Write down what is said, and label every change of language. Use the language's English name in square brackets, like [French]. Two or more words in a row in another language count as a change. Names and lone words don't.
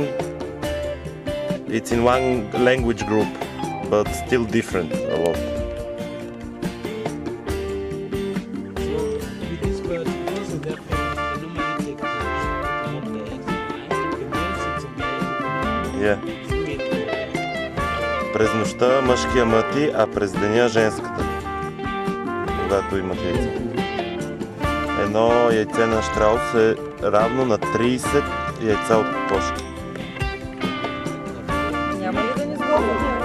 [English] It's in one language group, but still different a lot. With this bird, because of their food, they normally take the eggs. The male sits on the egg. Yeah. [Bulgarian] През нощта мъжкия мъти, а през деня женската. Когато имат яйца. Едно яйце на щраус е равно на 30 яйца от кокошки. Няма ли да ни сгодят?